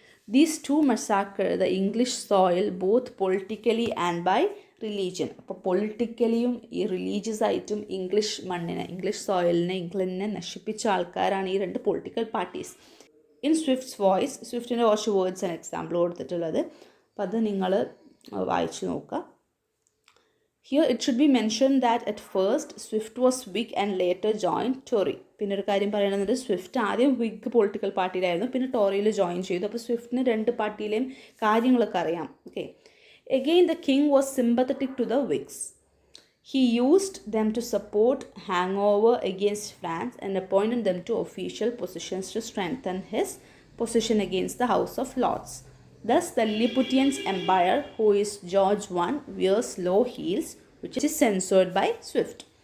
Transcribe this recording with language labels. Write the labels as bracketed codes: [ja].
[en] These two massacre the English soil both politically and by religion. [ml] അപ്പോൾ പൊളിറ്റിക്കലിയും ഈ religious ആയിട്ടും English സോയിലിനെ ഇംഗ്ലണ്ടിനെ നശിപ്പിച്ച ആൾക്കാരാണ് ഈ 2 പൊളിറ്റിക്കൽ പാർട്ടീസ്. [en] in Swift's voice, [ml] സ്വിഫ്റ്റിൻ്റെ കുറച്ച് വേർഡ്സ് ആണ് എക്സാമ്പിൾ കൊടുത്തിട്ടുള്ളത്. അപ്പോൾ അത് നിങ്ങൾ വായിച്ചു നോക്കുക. [en] Here it should be mentioned that at first Swift was Whig and later joined Tory. [ml] പിന്നെ ഒരു കാര്യം പറയുന്നത്, സ്വിഫ്റ്റ് ആദ്യം വിഗ് പൊളിറ്റിക്കൽ പാർട്ടിയിലായിരുന്നു, പിന്നെ ടോറിയിൽ ജോയിൻ ചെയ്തു. അപ്പോൾ സ്വിഫ്റ്റിന് 2 പാർട്ടിയിലെയും കാര്യങ്ങളൊക്കെ അറിയാം. Okay. [en] Again the king was sympathetic to the Whigs. He used them to support hangover against France and appointed them to official positions to strengthen his position against the House of Lords. Thus, the Lilliputian empire, who is George I, wears low heels, which is censored by Swift.